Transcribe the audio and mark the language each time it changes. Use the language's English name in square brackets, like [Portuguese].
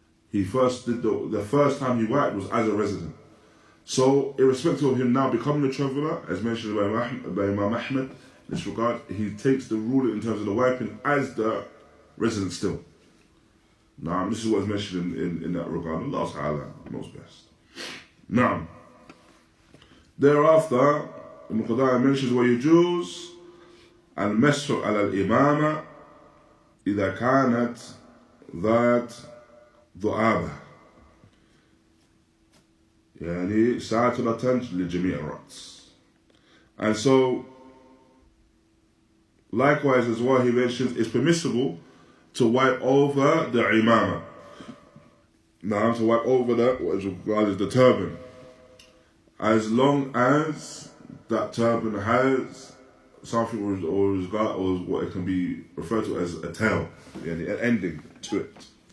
[English] He first did the first time he wiped was as a resident. So, irrespective of him now becoming a traveller, as mentioned by Imam Ahmed, in this regard, he takes the rule in terms of the wiping as the resident still. Now, this is what is mentioned in that regard. Allah Ta'ala knows best. Now, thereafter, Ibn Qudāmah mentions [Arabic] ويجوز المسح على الإمامة إذا كانت ذات ذؤابة يعني ساترة لجميع الرأس. [English] And so, likewise as well, he mentions it's permissible to wipe over the imama. Now, to wipe over what is regarded as the turban, as long as that turban has something or what it can be referred to as a tail, an ending to it.